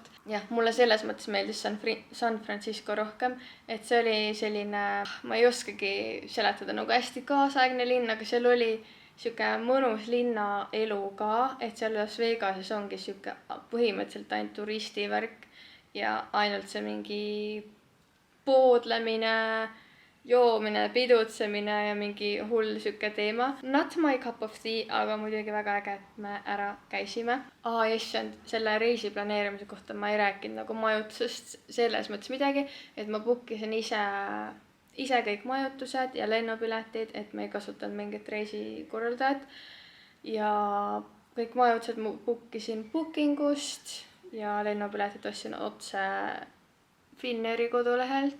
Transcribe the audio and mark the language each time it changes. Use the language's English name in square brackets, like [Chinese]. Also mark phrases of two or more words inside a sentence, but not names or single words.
[Estonian] Jah, mulle selles mõttes meeldis San Francisco rohkem, et see oli selline, ma ei oskagi seletada, nagu hästi kaasaegne linn, aga seal oli siuke mõnus linnaelu ka, et seal Las Vegases ongi siuke põhimõtteliselt ainult turistivärk ja ainult see mingi poodlemine, joomine, pidutsemine ja mingi hull siuke teema. [English] Not my cup of tea, [Estonian] aga muidugi väga äge, et me ära käisime. Issand, selle reisi planeerimise kohta ma ei rääkinud nagu majutusest selles mõttes midagi, et ma bookisin ise kõik majutused ja lennupiletid, et me ei kasutanud mingit reisikorraldajat. Ja kõik majutused ma bookisin Bookingust ja lennupiletid ostsin otse Finnairi kodulehelt.